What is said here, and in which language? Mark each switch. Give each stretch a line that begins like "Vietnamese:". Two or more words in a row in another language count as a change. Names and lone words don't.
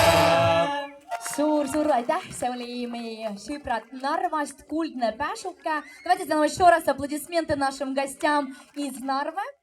Estonian: Suur-suur aitäh, see oli meie sõbrad Narvast, Kuldne Päšuke.
Russian: Давайте сделаем еще раз аплодисменты нашим гостям из Нарвы.